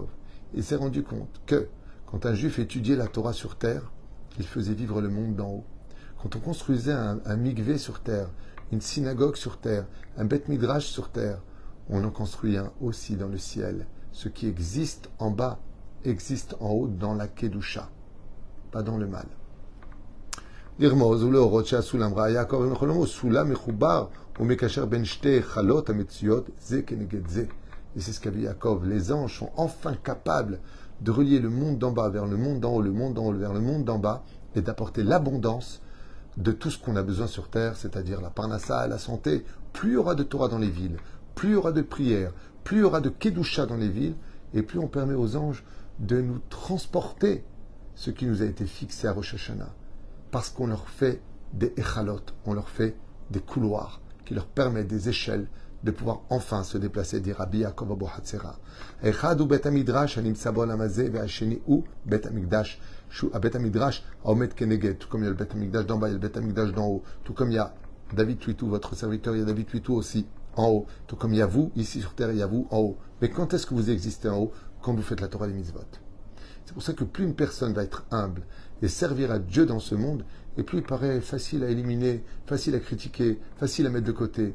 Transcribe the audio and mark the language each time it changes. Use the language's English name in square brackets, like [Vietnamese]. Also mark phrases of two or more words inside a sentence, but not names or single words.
[French] Il s'est rendu compte que quand un juif étudiait la Torah sur terre, il faisait vivre le monde d'en haut. Quand on construisait un mikvé sur terre, une synagogue sur terre, un beth midrash sur terre, on en construit un aussi dans le ciel. Ce qui existe en bas existe en haut dans la Kedusha, pas dans le mal. [Hebrew] לרמוז ולהורות שהסולם ראה יעקב אבינו חלומו, סולם מחובר ומקשר בין שתי חלות המצויות זה כנגד זה. [French] Et c'est ce qu'a vu Yaakov. Les anges sont enfin capables de relier le monde d'en bas vers le monde d'en haut, le monde d'en haut vers le monde d'en bas, et d'apporter l'abondance de tout ce qu'on a besoin sur terre, c'est-à-dire la parnassa, la santé. Plus il y aura de Torah dans les villes, plus il y aura de prières, plus il y aura de Kedusha dans les villes, et plus on permet aux anges de nous transporter ce qui nous a été fixé à Rosh Hashanah. Parce qu'on leur fait des echalot, on leur fait des couloirs qui leur permettent des échelles de pouvoir enfin se déplacer, dit Rabbi Yaakov Abu Hatzera. [Hebrew] אחד הוא בית המדרש הנמצא בעולם הזה והשני הוא בית המקדש. בית המדרש העומד כנגד. [French] Tout comme il y a le bet hamikdash d'en bas, il y a le bet hamikdash d'en haut. Tout comme il y a David Tuitou, votre serviteur, il y a David Tuitou aussi en haut. Tout comme il y a vous ici sur terre, il y a vous en haut. Mais quand est-ce que vous existez en haut? Quand vous faites la Torah des mitzvot. C'est pour ça que plus une personne va être humble et servir à Dieu dans ce monde, et plus il paraît facile à éliminer, facile à critiquer, facile à mettre de côté.